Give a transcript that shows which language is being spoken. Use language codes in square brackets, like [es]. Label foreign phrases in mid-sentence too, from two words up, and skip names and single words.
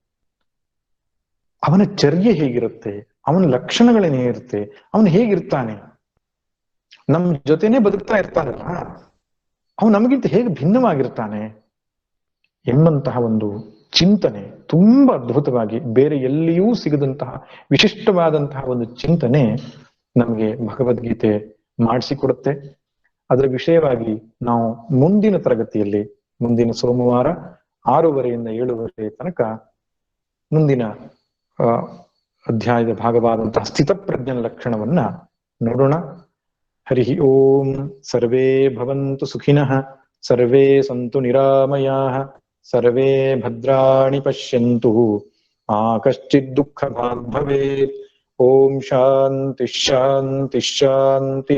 [kn] ಅವನ ಚರ್ಯೆ ಹೇಗಿರುತ್ತೆ, ಅವನ ಲಕ್ಷಣಗಳೇನಿರುತ್ತೆ, ಅವನು ಹೇಗಿರ್ತಾನೆ, ನಮ್ ಜೊತೆನೆ ಬದುಕ್ತಾ ಇರ್ತಾನಲ್ಲ, ಅವನು ನಮಗಿಂತ ಹೇಗೆ ಭಿನ್ನವಾಗಿರ್ತಾನೆ ಎಂಬಂತಹ ಒಂದು ಚಿಂತನೆ ತುಂಬಾ ಅದ್ಭುತವಾಗಿ, ಬೇರೆ ಎಲ್ಲಿಯೂ ಸಿಗದಂತಹ ವಿಶಿಷ್ಟವಾದಂತಹ ಒಂದು ಚಿಂತನೆ ನಮಗೆ ಭಗವದ್ಗೀತೆ ಮಾಡಿಸಿಕೊಡುತ್ತೆ. ಅದರ ವಿಷಯವಾಗಿ ನಾವು ಮುಂದಿನ ತರಗತಿಯಲ್ಲಿ, ಮುಂದಿನ ಸೋಮವಾರ 6:30 ಇಂದ 7:30 ತನಕ ಮುಂದಿನ ಅಧ್ಯಾಯದ ಭಾಗವಾದಂತಹ ಸ್ಥಿತಪ್ರಜ್ಞನ ಲಕ್ಷಣವನ್ನ ನೋಡೋಣ. [sa] ಹರಿ ಓಂ. ಸರ್ವೇ ಭವಂತು ಸುಖಿನಃ, ಸರ್ವೇ ಸಂತು ನಿರಾಮಯಾಃ, ಸರ್ವೇ ಭದ್ರಾಣಿ ಪಶ್ಯಂತು ಮಾ ಕಶ್ಚಿತ್ ದುಃಖ ಭಾಗ್ ಭವೇತ್. ಓಂ ಶಾಂತಿ ಶಾಂತಿ ಶಾಂತಿ.